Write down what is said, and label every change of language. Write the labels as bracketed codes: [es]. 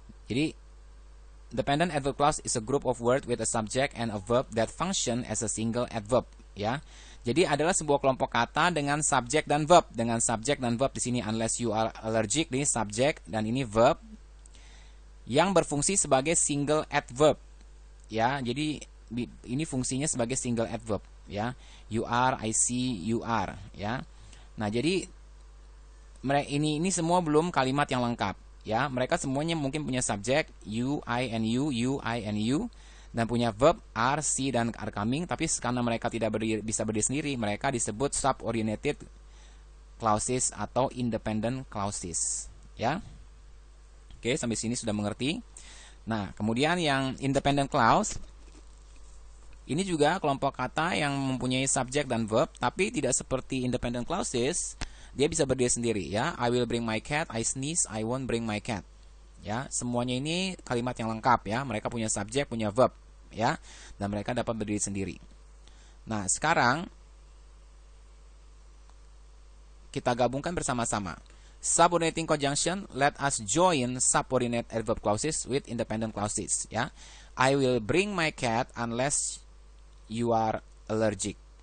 [en] Jadi dependent adverb clause is a group of words with a subject and a verb that function as a single adverb ya. [id] Jadi adalah sebuah kelompok kata dengan subjek dan verb. Dengan subjek dan verb di sini [en] unless you are allergic, [id] ini subjek dan ini verb yang berfungsi sebagai single adverb ya. Jadi ini fungsinya sebagai single adverb ya. [en] You are, I see, you are [id] ya. Nah, jadi ini semua belum kalimat yang lengkap ya. Mereka semuanya mungkin punya subjek you, [en] I and you, I and you, [id] dan punya verb are, see, dan are coming, tapi karena mereka tidak bisa berdiri sendiri, mereka disebut subordinated clauses atau independent clauses ya. Oke, sampai sini sudah mengerti. Nah, kemudian yang independent clause ini juga kelompok kata yang mempunyai subjek dan verb, tapi tidak seperti independent clauses, dia bisa berdiri sendiri ya. [en] I will bring my cat, I sneeze, I won't bring my cat. [id] Ya, semuanya ini kalimat yang lengkap ya. Mereka punya subjek, punya verb ya, dan mereka dapat berdiri sendiri. Nah, sekarang kita gabungkan bersama-sama. [en] Subordinating conjunction, let us join subordinate adverb clauses with independent clauses ya. I will bring my cat unless you are allergic.